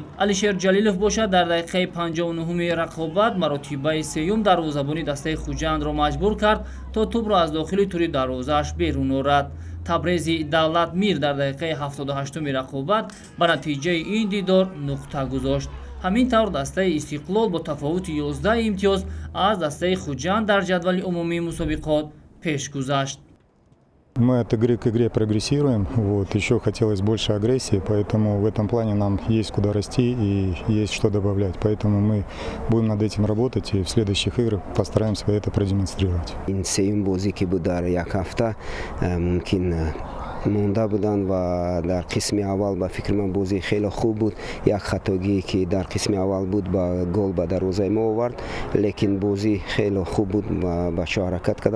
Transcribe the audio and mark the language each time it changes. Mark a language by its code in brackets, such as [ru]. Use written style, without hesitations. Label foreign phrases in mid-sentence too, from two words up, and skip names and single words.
[tg] Алишер Ҷалилов бошад дар дақиқаи 59-уми рақобат маротибаи сеюм дарвозабони дастаи Хуҷандро маҷбур кард, то тӯбро аз дохили тури дарвозааш берун орад. Табрези Давлатмир дар дақиқаи 78-уми рақобат ба натиҷаи ин дидор нуқта гузошт. Ҳамин тавр дастаи Истиқлол бо тафовути 11 имтиёз аз дастаи Хуҷанд дар ҷадвали умумии мусобиқот пеш гузашт. [ru] Мы от игры к игре прогрессируем, еще хотелось больше агрессии, поэтому в этом плане нам есть куда расти и есть что добавлять. Поэтому мы будем над этим работать и в следующих играх постараемся это продемонстрировать. [tg] монда буданд ва дар қисми аввал ба фикри ман бозӣ хеле хуб буд. Як хатогие ки дар қисми аввал буд ба гол ба дарвозаи мо овард, лекин бозӣ хеле хуб буд, ба чо ҳаракат карданд.